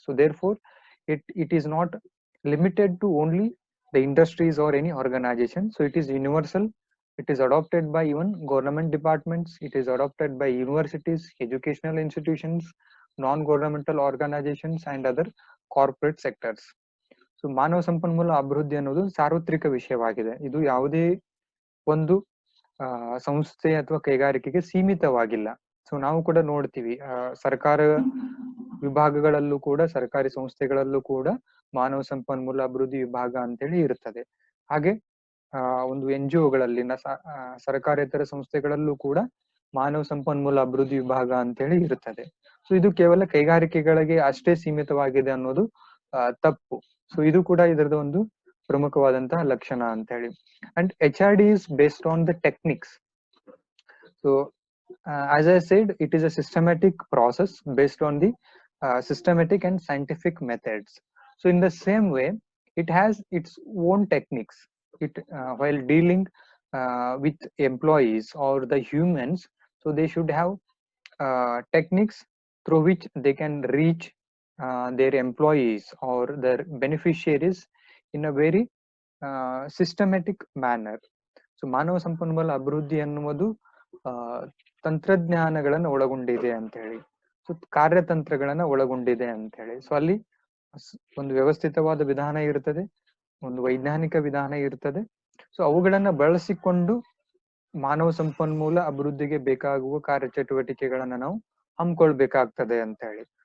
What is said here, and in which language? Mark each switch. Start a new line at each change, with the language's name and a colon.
English: So therefore, it is not limited to only the industries or any organization. So it is universal. It is adopted by even government departments. It is adopted by universities, educational institutions, non-governmental organizations, and other corporate sectors.
Kannada: So ಮಾನವ ಸಂಪನ್ಮೂಲ ಅಭಿವೃದ್ಧಿ ಅನ್ನೋದು ಸಾರ್ವತ್ರಿಕ ವಿಷಯವಾಗಿದೆ. ಇದು ಯಾವುದೇ ಒಂದು ಸಂಸ್ಥೆ ಅಥವಾ ಕೈಗಾರಿಕೆಗೆ ಸೀಮಿತವಾಗಿಲ್ಲ. ಸೊ ನಾವು ಕೂಡ ನೋಡ್ತೀವಿ, ಸರ್ಕಾರ ವಿಭಾಗಗಳಲ್ಲೂ ಕೂಡ, ಸರ್ಕಾರಿ ಸಂಸ್ಥೆಗಳಲ್ಲೂ ಕೂಡ ಮಾನವ ಸಂಪನ್ಮೂಲ ಅಭಿವೃದ್ಧಿ ವಿಭಾಗ ಅಂತೇಳಿ ಇರುತ್ತದೆ. ಹಾಗೆ ಒಂದು NGOಗಳಲ್ಲಿ, ಸರ್ಕಾರೇತರ ಸಂಸ್ಥೆಗಳಲ್ಲೂ ಕೂಡ ಮಾನವ ಸಂಪನ್ಮೂಲ ಅಭಿವೃದ್ಧಿ ವಿಭಾಗ ಅಂತೇಳಿ ಇರುತ್ತದೆ. ಸೊ ಇದು ಕೇವಲ ಕೈಗಾರಿಕೆಗಳಿಗೆ ಅಷ್ಟೇ ಸೀಮಿತವಾಗಿದೆ ಅನ್ನೋದು ತಪ್ಪು. ಸೊ ಇದು ಕೂಡ ಇದರದ ಒಂದು ಪ್ರಮುಖವಾದಂತಹ ಲಕ್ಷಣ ಅಂತ ಹೇಳಿ.
English: And HRD is based on the techniques. So as I said, it is a systematic process based on the systematic and scientific methods. So in the same way, it has its own techniques. It while dealing with employees or the humans, so they should have techniques through which they can reach their employees or their beneficiaries in a very systematic manner.
Kannada: So ಮಾನವ ಸಂಪನ್ಮೂಲ ಅಭಿವೃದ್ಧಿ ಅನ್ನುವುದು ತಂತ್ರಜ್ಞಾನಗಳನ್ನು ಒಳಗೊಂಡಿದೆ ಅಂತ ಹೇಳಿ, so ಕಾರ್ಯತಂತ್ರಗಳನ್ನ ಒಳಗೊಂಡಿದೆ ಅಂತ ಹೇಳಿ. ಸೊ ಅಲ್ಲಿ ಒಂದು ವ್ಯವಸ್ಥಿತವಾದ ವಿಧಾನ ಇರ್ತದೆ, ಒಂದು ವೈಜ್ಞಾನಿಕ ವಿಧಾನ ಇರ್ತದೆ. ಸೊ ಅವುಗಳನ್ನ ಬಳಸಿಕೊಂಡು ಮಾನವ ಸಂಪನ್ಮೂಲ ಅಭಿವೃದ್ಧಿಗೆ ಬೇಕಾಗುವ ಕಾರ್ಯಚಟುವಟಿಕೆಗಳನ್ನ ನಾವು ಹಮ್ಮಿಕೊಳ್ಬೇಕಾಗ್ತದೆ ಅಂತ ಹೇಳಿ.